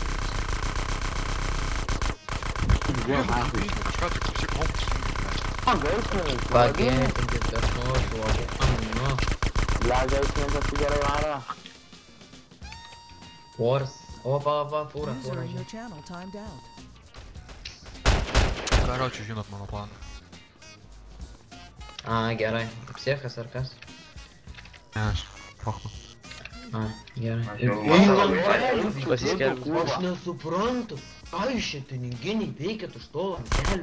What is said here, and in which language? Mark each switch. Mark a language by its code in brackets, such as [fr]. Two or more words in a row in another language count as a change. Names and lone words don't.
[lt] Vėl nahui. Kažką tai klausyk, kompus įjungi. O, gaismininkas. Pagėtinkit, kas nors vokė. Nu. Ble, gaismininkas tai gerai varo. Wars. Opa, fūra, [en] User [lt] fūra. [en] in your channel timed out. [lt] Karočiui, žinot mano planą. A, gerai. Psichas ar kas? Ne, aš, pochma. A, gerai. Pasiskelbs. Aš nesuprantu, ką jūs čia piniginiai veikėt už to lankelio.